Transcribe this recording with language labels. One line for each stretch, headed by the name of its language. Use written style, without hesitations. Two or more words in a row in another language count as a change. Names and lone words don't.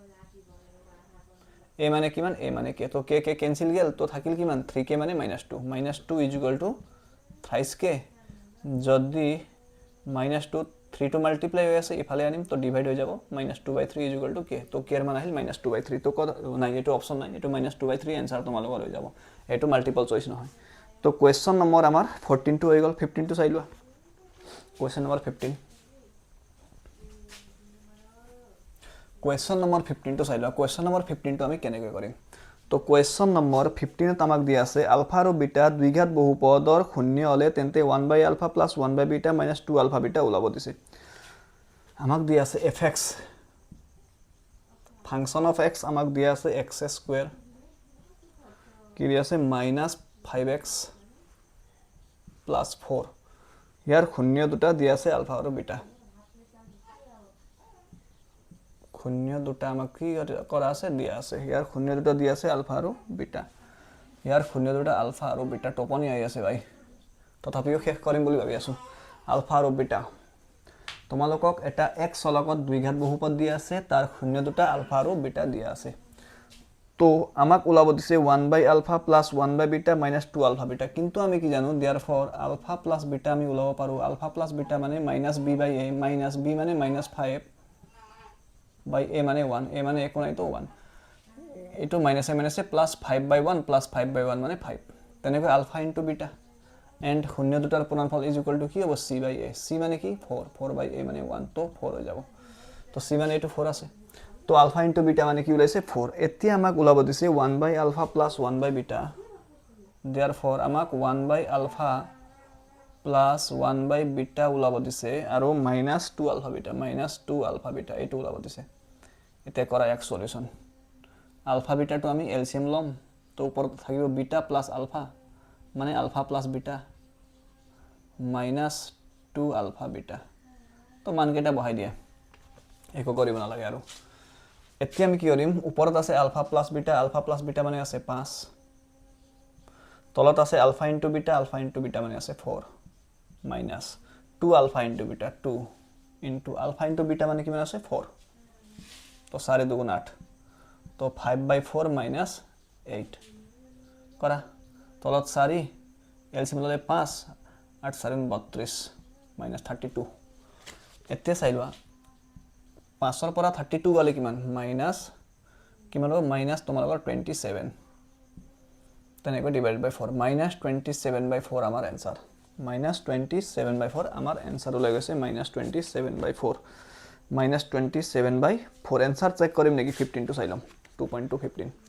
Assamese: a মানে কিমান a মানে k তো k কেনসেল গেল তো থাকিল কিমান 3k মানে -2
English: is equal to thrice k
Assamese: যদি -2 3 to মাল্টিপ্লাই হৈ আছে ইফালে আনিম তো ডিভাইড হৈ যাব -2/3
English: is equal to k
Assamese: তো k এর মান আহিল -2/3 তো নাই এটো অপচন নাই এটো -2/3 आंसर তোমালোকৰ হৈ যাব এটো
English: multiple choice
Assamese: নহয় তো
English: question number
Assamese: আমাৰ 14 টো হৈ গল 15 টো চাই লোৱা
English: question number
Assamese: 15
English: question number
Assamese: 15 টো চাই লোৱা
English: question number
Assamese: 15 টো আমি কেনেকৈ কৰিম তো
English: question number
Assamese: 15 ত আমাক দিয়া আছে আলফা আৰু বিটা দ্বিঘাত বহুপদৰ শূন্য হলে তেন্তে 1/α + 1/β - 2α/β ওলাব দিছে আমাক দিয়া আছে fx
English: function of x
Assamese: আমাক দিয়া আছে x² কি দিয়া আছে -5x + 4 ইয়াৰ শূন্য দুটা দিয়া আছে আলফা আৰু বিটা শূন্য দুটা আমাক কি কৰা আছে দিয়া আছে ইয়াৰ শূন্য দুটা দিয়া আছে আলফা আৰু বিটা ইয়াৰ শূন্য দুটা আলফা আৰু বিটা টপনি আই আছে ভাই তথাপিও শেষ কৰিম বুলি ভাবি আছো আলফা আৰু বিটা তোমালোকক এটা x লগত দ্বিঘাত বহুপদ দিয়া আছে তাৰ শূন্য দুটা আলফা আৰু বিটা দিয়া আছে তো আমাক ওলাব দিছে 1/α + 1/β - 2α/β কিন্তু আমি কি জানো therefore আলফা + বিটা আমি ওলাব পাৰো আলফা + বিটা মানে -b/a - b মানে -5 by a মানে 1 a মানে একো নাই তো 1 এটো মাইনাস a মাইনাস a প্লাস 5/1 প্লাস 5/1 মানে 5 তেনেকৈ
English: alpha into beta and
Assamese: শূন্য দুটাৰ পূৰণফল
English: is equal to
Assamese: কি হ'ব
English: c by a
Assamese: c মানে কি 4 4/a মানে 1 তো 4 হৈ যাব তো c মানে এটো 4 আছে তো
English: alpha into beta
Assamese: মানে কি ওলাইছে 4 এতিয়া আমাক ওলাব দিছে 1/α + 1/β therefore আমাক 1/α + 1/β ওলাব দিছে আৰু -2α/β -2α/β এটো ওলাব দিছে এটা কৰা এক সলিউশন আলফা বিটা তো আমি এলসিএম লম তো উপর থাকিব
English: beta plus alpha
Assamese: মানে
English: alpha plus beta
Assamese: -2α/β তো মান কেটা বহাই দিয়া একো কৰিব নালাগে আৰু এতিয়া আমি কি কৰিম ওপৰত আছে
English: alpha plus beta
Assamese: মানে আছে 5 তলত আছে
English: alpha into beta
Assamese: মানে আছে 4
English: minus 2α into beta
Assamese: 2 into alpha into beta মানে কিমান আছে 4 তো 4 2 8 তো 5/4 minus 8 কৰা তলত 4 এলসিএম ললে 5 8 4 32 minus 32 এতিয়া চাইলোৱা 5 ৰ পৰা 32 গলে কিমান মাইনাস কিমান হ'ব মাইনাস তোমালোকৰ 27 তেনেকৈ
English: divide by 4
Assamese: -27/4 আমাৰ आंसर -27/4 আমাৰ आंसर ওলাই গৈছে -27/4 -27/4 आंसर চেক কৰিম নেকি 15 টো চাইলম 2.215